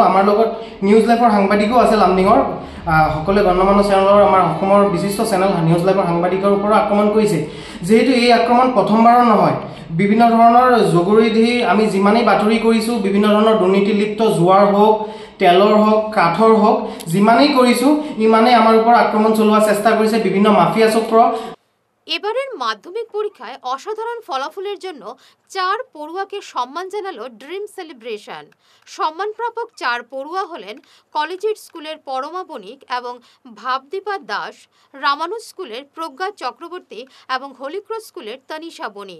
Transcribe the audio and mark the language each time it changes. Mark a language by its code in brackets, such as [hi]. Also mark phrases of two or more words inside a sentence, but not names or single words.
[as] আমাৰ লগত নিউজ লাইভৰ সাংবাদিকো আছে লামডিঙৰ, সকলোৱে গণ্যমান্য চেনেলৰ, আমাৰ অসমৰ বিশিষ্ট চেনেল নিউজ লাইভৰ সাংবাদিকৰ ওপৰত আক্ৰমণ কৰিছে। যিহেতু এই আক্ৰমণ প্ৰথমবাৰৰ নহয়, বিভিন্ন ধৰণৰ জগৰি দি আমি যিমানেই বাতৰি কৰিছোঁ, বিভিন্ন ধৰণৰ দুৰ্নীতি লিপ্ত জোৱাৰ হওক, তেলৰ হওক, কাঠৰ হওক, যিমানেই কৰিছোঁ ইমানেই আমাৰ ওপৰত আক্ৰমণ চলোৱাৰ চেষ্টা কৰিছে বিভিন্ন মাফিয়া চক্ৰ। [bn] এবারের মাধ্যমিক পরীক্ষায় অসাধারণ ফলাফলের জন্য 4 পড়ুয়াকে সম্মান জানালো ড্রিম সেলিব্রেশন। সম্মানপ্রাপক 4 পড়ুয়া হলেন কলেজিয়েট স্কুলের পরমা বণিক এবং ভাবদীপা দাস, রামানুজ স্কুলের প্রজ্ঞা চক্রবর্তী এবং হলিক্রস স্কুলের তনিষা বণিক।